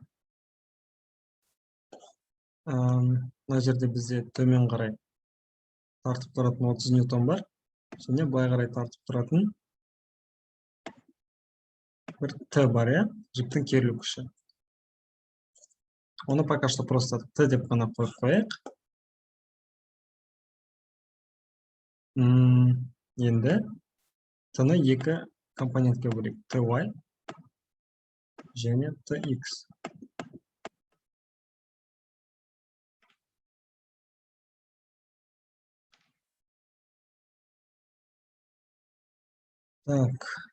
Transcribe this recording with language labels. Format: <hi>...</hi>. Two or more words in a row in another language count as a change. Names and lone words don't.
<kk>Мына жерде бізде төмен қарай тартып тұратын 30 ньютон бар. Және былай қарай тартып тұратын бір Т бар, иә, жүктің керілу күші. Оны</kk> <ru>пока что</ru> <kk>просто Т деп қана қойып қояйық. Енді Т-ны екі компонентке бөлейік. Ty және Tx. Так.</kk>